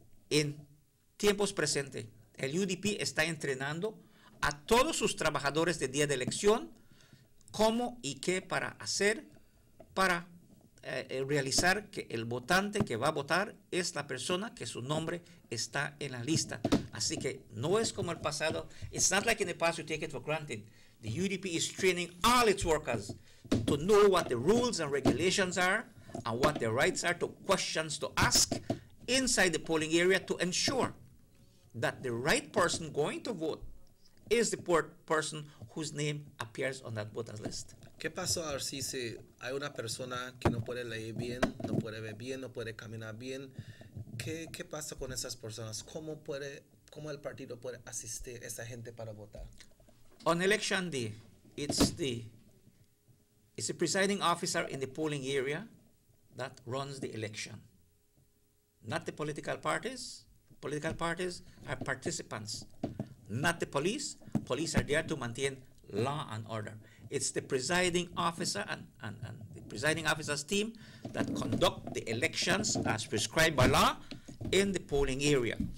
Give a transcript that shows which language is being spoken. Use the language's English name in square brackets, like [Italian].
[Spanish] En tiempos presentes, el UDP está entrenando a todos sus trabajadores de día de elección cómo y qué para hacer para realizar que el votante que va a votar es la persona que su nombre está en la lista. Así que no es como el pasado. [English] It's not like in the past you take it for granted. The UDP is training all its workers to know what the rules and regulations are and what their rights are, to questions to ask inside the polling area to ensure that the right person going to vote is the person whose name appears on that voters list. [Spanish] ¿Qué pasó si hay una persona que no puede leer bien, no puede ver bien, no puede caminar bien? ¿Qué pasa con esas personas? ¿Cómo el partido puede asistir a esa gente para votar? [English] On election day, it's the presiding officer in the polling area that runs the election, not the political parties. Political parties are participants, not the police. Police are there to maintain law and order. It's the presiding officer and the presiding officer's team that conduct the elections as prescribed by law in the polling area.